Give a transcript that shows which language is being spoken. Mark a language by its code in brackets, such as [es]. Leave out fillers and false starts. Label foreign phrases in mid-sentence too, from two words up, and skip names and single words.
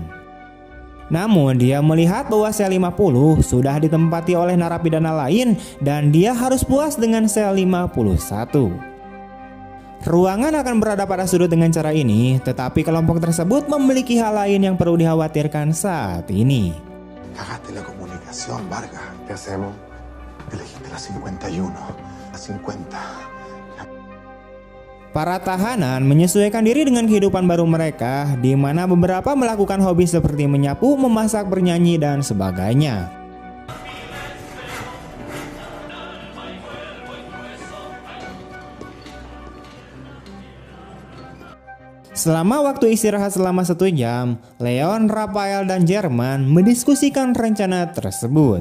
[id] Namun dia melihat bahwa sel 50 sudah ditempati oleh narapidana lain dan dia harus puas dengan sel 51. Ruangan akan berada pada sudut dengan cara ini, tetapi kelompok tersebut memiliki hal lain yang perlu dikhawatirkan saat ini. [es] Cagaste la comunicación, Vargas. ¿Qué hacemos? Elegiste la 51, la 50. [id] Para tahanan menyesuaikan diri dengan kehidupan baru mereka, di mana beberapa melakukan hobi seperti menyapu, memasak, bernyanyi, dan sebagainya. Selama waktu istirahat selama 1 jam, Leon, Rafael, dan Jerman mendiskusikan rencana tersebut.